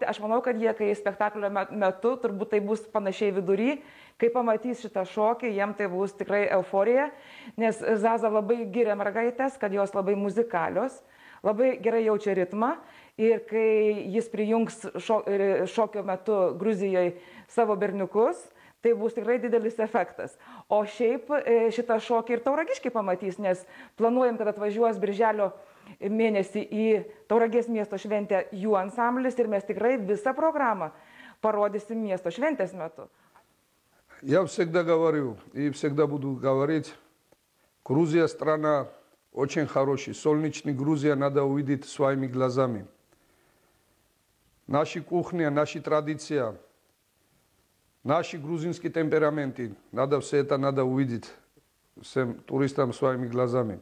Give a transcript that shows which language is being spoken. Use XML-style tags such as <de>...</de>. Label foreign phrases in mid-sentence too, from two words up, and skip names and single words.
<lt>Aš manau, kad jie, kai spektaklio metu, turbūt tai bus panašiai vidury, kai pamatys šitą šokį, jiem tai bus tikrai euforija, nes Zaza labai giria mergaitės, kad jos labai muzikalios, labai gerai jaučia ritmą ir kai jis prijungs šokio metu Gruzijoje savo berniukus, tai bus tikrai didelis efektas. O šiaip šitą šokį ir tauragiškai pamatys, nes planuojam, kad atvažiuos birželio mėnesį į Tauragės miesto šventę jų ansamblis ir mes tikrai visą programą parodysim miesto šventės metu.</lt> <ru>Я всегда говорю и всегда буду говорить, Грузия страна очень хорошая, солнечная Грузия надо увидеть своими глазами. Наша кухня, наша традиция, наши грузинские темпераменты, все это надо увидеть всем туристам своими глазами.</ru>